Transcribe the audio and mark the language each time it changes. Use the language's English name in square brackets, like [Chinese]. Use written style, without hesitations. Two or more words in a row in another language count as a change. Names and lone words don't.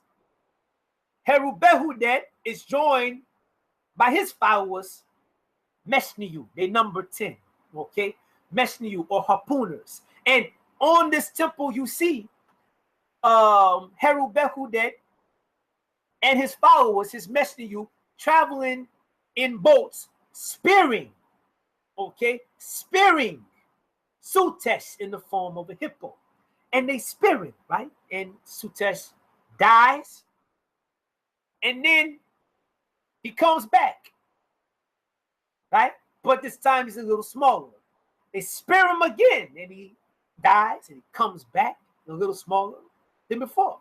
[English] Heru Behudet is joined by his followers, Meshniyu. They number 10, okay? Meshniyu, or harpooners. And on this temple, you see Heru Behudet and his followers, his Meshniyu, traveling in boats, spearing, okay? Spearing Sutesh in the form of a hippo. And they spear him, right? And Sutesh dies. And then he comes back, right? But this time he's a little smaller. They spear him again, and he dies, and he comes back a little smaller than before.